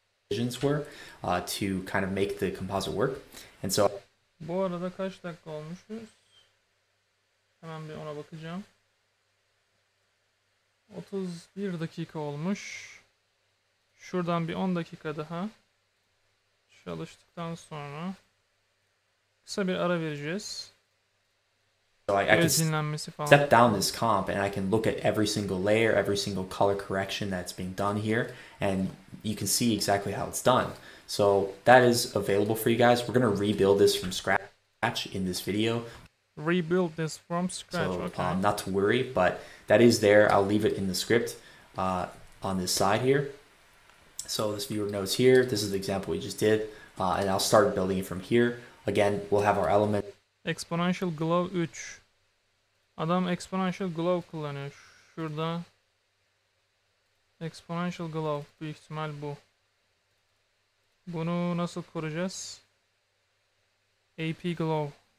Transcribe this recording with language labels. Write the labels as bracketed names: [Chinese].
[English] Decisions were to kind of make the composite work. And so [Turkish] bu arada kaç dakika olmuşuz? Hemen bir ona bakacağım. 31 dakika olmuş. Şuradan bir 10 dakika daha çalıştıktan sonra kısa bir ara vereceğiz. [English] So I can step down this comp and I can look at every single layer, every single color correction that's being done here, and you can see exactly how it's done. So that is available for you guys. We're going to rebuild this from scratch in this video. Rebuild this from scratch. So okay. Not to worry, but that is there. I'll leave it in the script on this side here. So this viewer nodes here. This is the example we just did. And I'll start building it from here. Again, we'll have our element. Exponential Glow 3. [Turkish] Adam Exponential Glow kullanıyor. Şurada Exponential Glow. Büyük ihtimal bu. Bunu nasıl kuracağız? AP Glow.